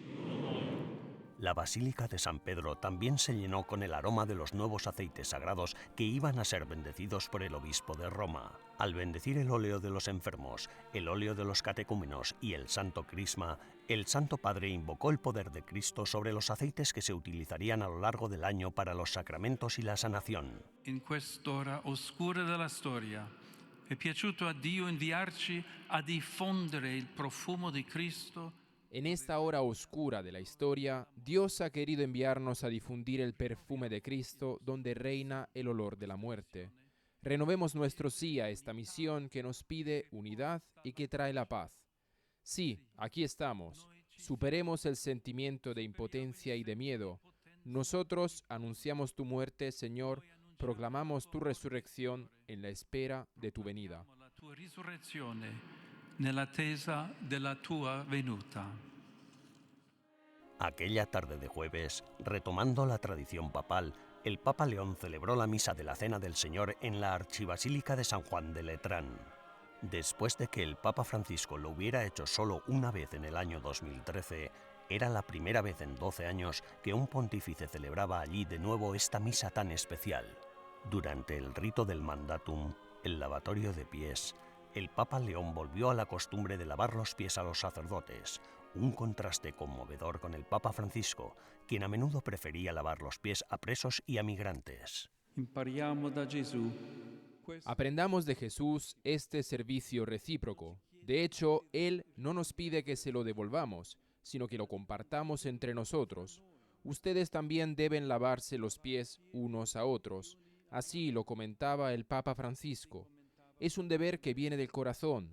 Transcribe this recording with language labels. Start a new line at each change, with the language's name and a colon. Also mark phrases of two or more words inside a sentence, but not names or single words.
Spanish: La Basílica de San Pedro también se llenó con el aroma de los nuevos aceites sagrados que iban a ser bendecidos por el obispo de Roma. Al bendecir el óleo de los enfermos, el óleo de los catecúmenos y el santo crisma, el Santo Padre invocó el poder de Cristo sobre los aceites que se utilizarían a lo largo del año para los sacramentos y la sanación.
Italian: In quest'ora oscura della storia, è piaciuto a Dio inviarci a diffondere il profumo di Cristo.
Spanish: En esta hora oscura de la historia, Dios ha querido enviarnos a difundir el perfume de Cristo donde reina el olor de la muerte. Renovemos nuestro sí a esta misión que nos pide unidad y que trae la paz. Sí, aquí estamos. Superemos el sentimiento de impotencia y de miedo. Nosotros anunciamos tu muerte, Señor, proclamamos tu resurrección en la espera de tu venida.
Italian: La tua risurrezione nell'attesa della tua venuta.
Spanish: Aquella tarde de jueves, retomando la tradición papal, el Papa León celebró la misa de la Cena del Señor en la Archibasílica de San Juan de Letrán. Después de que el Papa Francisco lo hubiera hecho solo una vez en el año 2013, era la primera vez en 12 años que un pontífice celebraba allí de nuevo esta misa tan especial. Durante el rito del mandatum, el lavatorio de pies, el Papa León volvió a la costumbre de lavar los pies a los sacerdotes, un contraste conmovedor con el Papa Francisco, quien a menudo prefería lavar los pies a presos y a migrantes.
Italian: Impariamo da Gesù.
Spanish: Aprendamos de Jesús este servicio recíproco. De hecho, Él no nos pide que se lo devolvamos, sino que lo compartamos entre nosotros. Ustedes también deben lavarse los pies unos a otros. Así lo comentaba el Papa Francisco. Es un deber que viene del corazón.